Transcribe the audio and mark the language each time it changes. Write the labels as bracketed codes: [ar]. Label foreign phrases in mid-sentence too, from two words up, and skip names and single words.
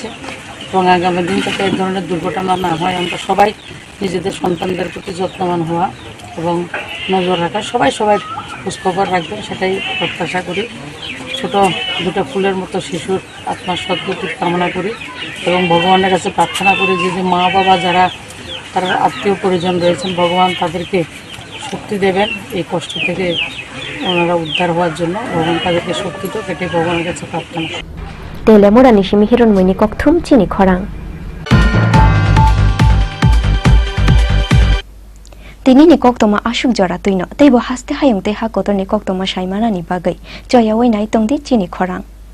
[bn] এবং আগামী দিন যাতে এই ধরনের দুর্ঘটনা না হয় আমরা সবাই নিজেদের সন্তানদের প্রতি যত্নবান হওয়া এবং নজর রাখা সবাই খোঁজখবর রাখবেন সেটাই প্রত্যাশা করি ছোট দুটো ফুলের মতো শিশুর আত্মার সদ্গতির কামনা করি এবং ভগবানের কাছে প্রার্থনা করি যে মা বাবা যারা তারা আত্মীয় পরিজন রয়েছেন ভগবান তাদেরকে শক্তি দেবেন এই কষ্ট থেকে ওনারা উদ্ধার হওয়ার জন্য ভগবান তাদেরকে শক্তি তো কেটে ভগবানের কাছে প্রার্থনা [trp] Telemorani Simi Hironmoni Kokthum Chini Khorang Tini ni koktoma ashuk jora tuino teibo haste hayongte ha kotor ni koktoma shaimana ni bagai joya wei nai tongdi Chini Khorang